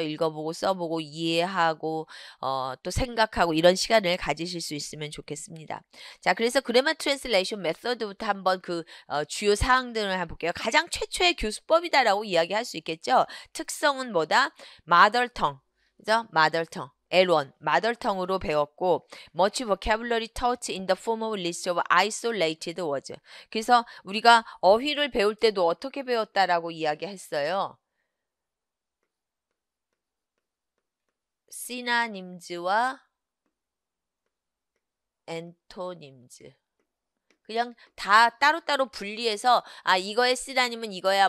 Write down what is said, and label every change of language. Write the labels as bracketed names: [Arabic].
[Korean] 읽어보고 써보고 이해하고 또 생각하고 이런 시간을 가지실 수 있으면 좋겠습니다. 자, 그래서 그래머 트랜슬레이션 메서드부터 한번 주요 사항들을 한번 볼게요. 가장 최초의 교수법이다라고 이야기할 수 있겠죠. 특성은 뭐다? 마더텅, 그죠? 마더텅. [English] L1, [Korean] 마더텅으로 배웠고 [English] much vocabulary taught in the form of list of isolated words. [Korean] 그래서 우리가 어휘를 배울 때도 어떻게 배웠다라고 이야기했어요. 시나님즈와 엔토님즈. 그냥 다 따로따로 분리해서 이거의 쓰라님은 이거야.